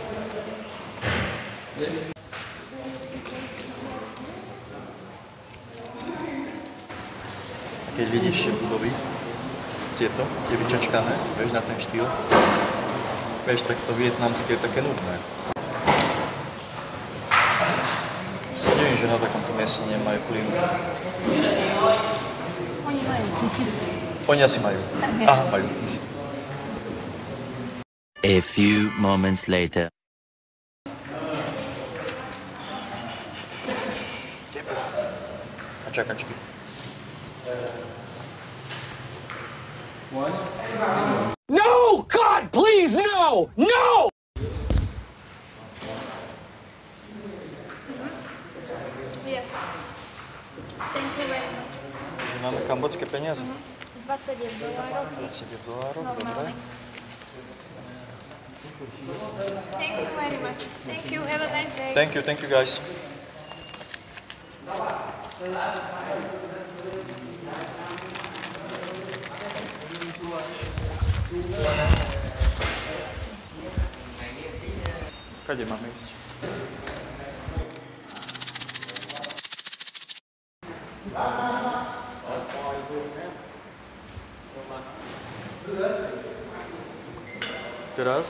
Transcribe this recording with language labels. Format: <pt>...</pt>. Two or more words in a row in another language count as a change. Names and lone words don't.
<sk>A keď vidíš tie budovy, tieto, tie vyčačkané, vieš, na ten štýl, vieš, tak to vietnamské je také nudné. Si divím, že na takomto mieste nemajú klímu. Oni majú. Oni asi majú. Aha, majú.</sk> <en>A few moments later.</en> <sk>Teplo. A čakačky. No!</sk> <en>God, please, no! No! Yes. Thank you very much.</en> <sk>Máme kambodské peniaze. $20. $20, Normálne. dobre.</sk> <en>Thank you very much. Thank you. Have a nice day. Thank you guys.</en> <sk>Kade máme ísť? Teraz?</sk>